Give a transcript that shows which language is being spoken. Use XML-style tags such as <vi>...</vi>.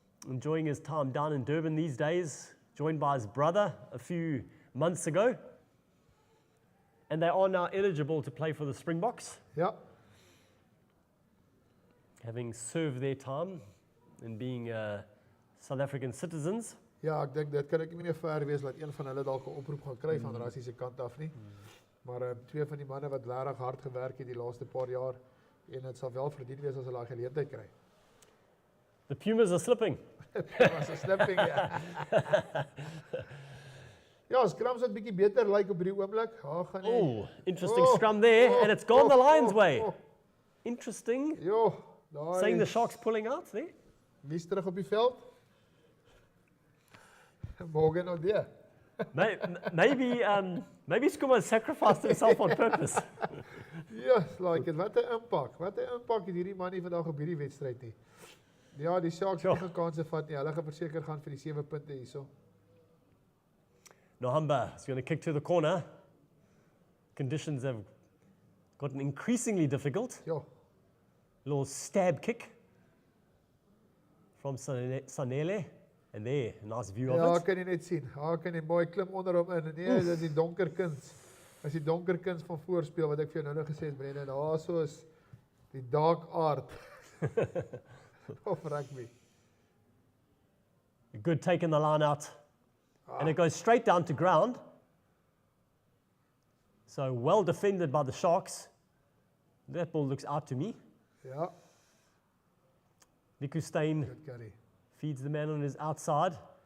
<en>Enjoying his time down in Durban these days, joined by his brother a few months ago. And they are now eligible to play for the Springboks,</en> <af>ja.</af> <en>having served their time and being South African citizens.</en> <af>Ja, ek dink dit kan ek nie meer ver wees dat een van hulle dalk 'n oproep gaan kry van Rassie se kant af nie. Maar twee van die manne wat regtig hard gewerk het die laaste paar jaar en dit sal wel verdien wees as hulle daai geleentheid kry.</af> <en>The Pumas are slipping.</en> <af>Dit was 'n slipping ja. Ja, scrums wat bietjie beter lyk op hierdie oomblik. Daar gaan nie.</af> <en>Oh, interesting scrum there, and it's gone the Lions' way. Interesting. Jo, Saying the</en> <af>daai</af> <en>Sharks pulling out there.</en> <af>wie's terug op die veld? Morgan O'Deer.</af> <en>Maybe Skuma sacrificed himself on purpose.</en> <af>Ja,</af> <en>like it.</en> <af>Wat 'n impak. Wat 'n impak het hierdie man nie vandag op hierdie wedstryd nie. Ja, die Sharks het nie kanse vat nie. Hulle gaan verseker gaan vir die 7 punte hierso.</af> <en>Nohamba is going to kick to the corner. Conditions have gotten increasingly difficult.</en> <af>Ja.</af> <en>Little stab kick from Sanele. And there, nice view</en> <af>Ja,</af> <en>of it.</en> <af>kan jy net sien. Kan jy mooi klim onder hom in. Nee, dit is die donker kuns. As die donker kuns van voorspeel wat ek vir jou nou gesê het, Brendan, daar so is die</af> <en>dark art of rugby. A good take in the line out. And it goes straight down to ground. So well defended by the Sharks. That ball looks out to me.</en> <af>Ja, Niku Steyn</af> <en>good curry. feeds the man on his outside.</en>